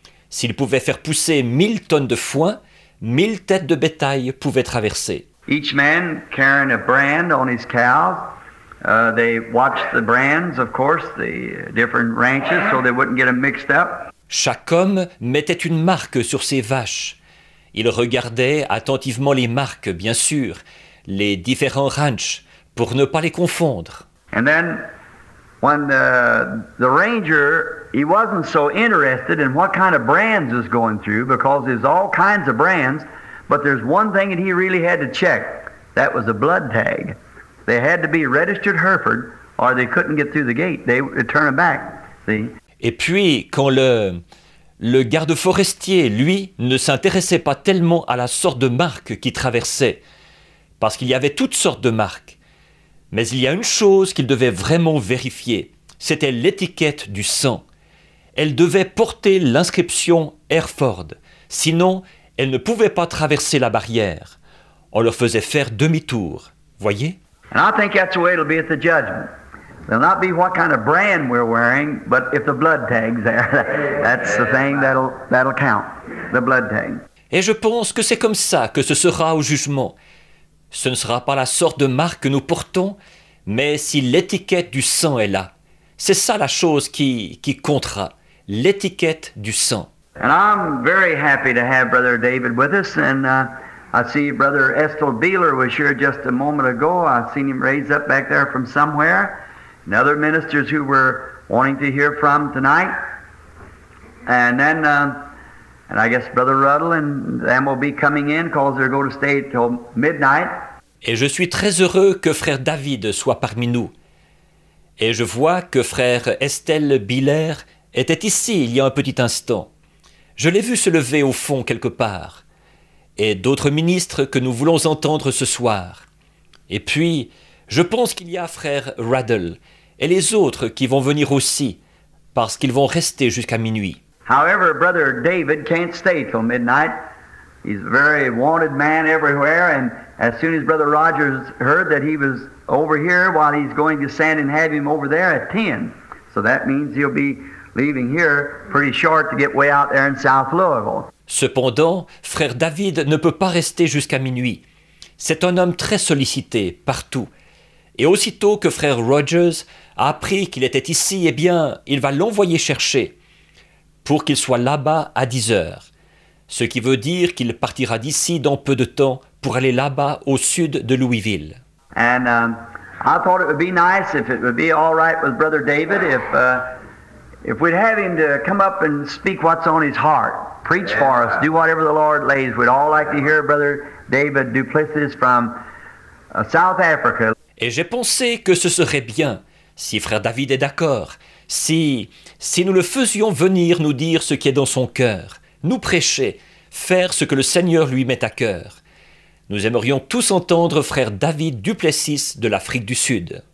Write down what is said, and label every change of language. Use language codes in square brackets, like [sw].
[fr] S'il pouvait faire pousser 1000 tonnes de foin, 1000 têtes de bétail pouvaient traverser. [en] Each man carrying a brand on his cows. They watched the brands, of course, the different ranches, so they wouldn't get them mixed up. [fr] Chaque homme mettait une marque sur ses vaches. Il regardait attentivement les marques, bien sûr, les différents ranchs, pour ne pas les confondre. [en] And then, when the ranger, he wasn't so interested in what kind of brands is going through, because there's all kinds of brands, but there's one thing that he really had to check. That was a blood tag. They had to be registered Hereford, or they couldn't get through the gate. They would turn them back. See? [fr] Et puis, quand le garde forestier, lui, ne s'intéressait pas tellement à la sorte de marque qui traversait, parce qu'il y avait toutes sortes de marques. Mais il y a une chose qu'il devait vraiment vérifier, c'était l'étiquette du sang. Elle devait porter l'inscription Hereford, sinon elle ne pouvait pas traverser la barrière. On leur faisait faire demi-tour, voyez? [en] And I think that's the way it'll be at the judgment. It'll not be what kind of brand we're wearing, but if the blood tag's there, that's the thing that'll count, the blood tag. [fr] Et je pense que c'est comme ça que ce sera au jugement. Ce ne sera pas la sorte de marque que nous portons, mais si l'étiquette du sang est là. C'est ça la chose qui comptera, l'étiquette du sang. [en] And I'm very happy to have Brother David with us, and I see Brother Estel Beeler was here just a moment ago. I've seen him raised up back there from somewhere. And other ministers who we're wanting to hear from tonight. And then, and I guess Brother Ruddle and them will be coming in because they're going to stay till midnight. [fr] Et je suis très heureux que frère David soit parmi nous. Et je vois que frère Estel Biller était ici il y a un petit instant. Je l'ai vu se lever au fond quelque part. Et d'autres ministres que nous voulons entendre ce soir. Et puis, je pense qu'il y a frère Ruddle et les autres qui vont venir aussi, parce qu'ils vont rester jusqu'à minuit. [en] However, Brother David can't stay till midnight. He's a very wanted man everywhere, and as soon as Brother Rogers heard that he was over here, while he's going to send and have him over there at 10. So that means he'll be leaving here pretty short to get way out there in South Louisville. [fr] Cependant, frère David ne peut pas rester jusqu'à minuit. C'est un homme très sollicité, partout. Et aussitôt que frère Rogers a appris qu'il était ici, eh bien, il va l'envoyer chercher pour qu'il soit là-bas à 10 heures. Ce qui veut dire qu'il partira d'ici dans peu de temps pour aller là-bas au sud de Louisville. [en] And I thought it would be nice if it would be all right with Brother David if we'd have him to come up and speak what's on his heart. Preach for us, do whatever the Lord lays. We'd all like to hear Brother David Duplessis from South Africa. [fr] Et j'ai pensé que ce serait bien si frère David est d'accord, si nous le faisions venir nous dire ce qui est dans son cœur, nous prêcher, faire ce que le Seigneur lui met à cœur. Nous aimerions tous entendre frère David Duplessis de l'Afrique du Sud.